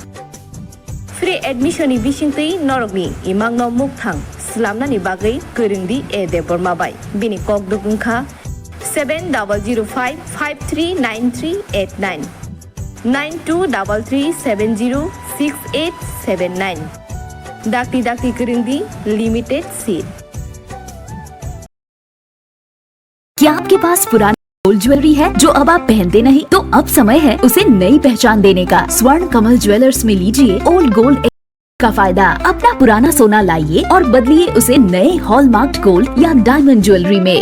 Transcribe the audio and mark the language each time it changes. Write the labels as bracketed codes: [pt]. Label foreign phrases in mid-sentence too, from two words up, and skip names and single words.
[en] Free admission [trp] ni bisingtui norogni imangno mukthang slamna ni bagai kurungdi e debormabai bini kok dukungkha 7005539389 9233706879 dakti kurungdi [en] limited seat. [hi] क्या आपके पास पुरानी [en] gold jewellery [hi] है जो अब आप पहनते नहीं? तो अब समय है उसे नई पहचान देने का। स्वर्ण कमल ज्वेलर्स में लीजिए [en] old gold [hi] का फायदा। अपना पुराना सोना लाइए और बदलिए उसे नए [en] hallmarked gold [hi] या [en] diamond jewellery [hi] में।